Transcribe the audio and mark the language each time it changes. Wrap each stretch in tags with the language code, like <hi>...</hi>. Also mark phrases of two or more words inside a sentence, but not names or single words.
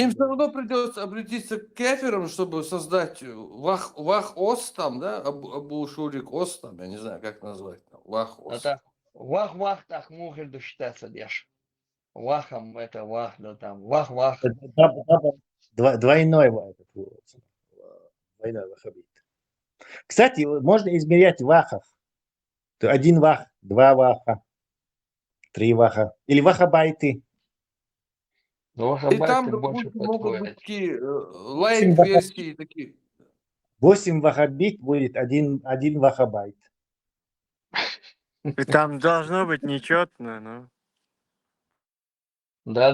<ru>Им все равно придется обратиться к кеферам, чтобы создать Вах-ОС там, да, Абу Шурик ОС там, я не знаю, как назвать, Вах-ОС. Это Вах-Вах так может считаться, Деш. Вахом это Вах, да там, Вах-Вах. Двойной ваххабит. Кстати, можно измерять вахов. 1 вах, 2 ваха, 3 ваха. Или вахабайты. И там, допустим, могут быть такие лайт-версии такие. 8 вахабит будет 1 вахабайт. Там должно быть нечетно, но... Да,</ru>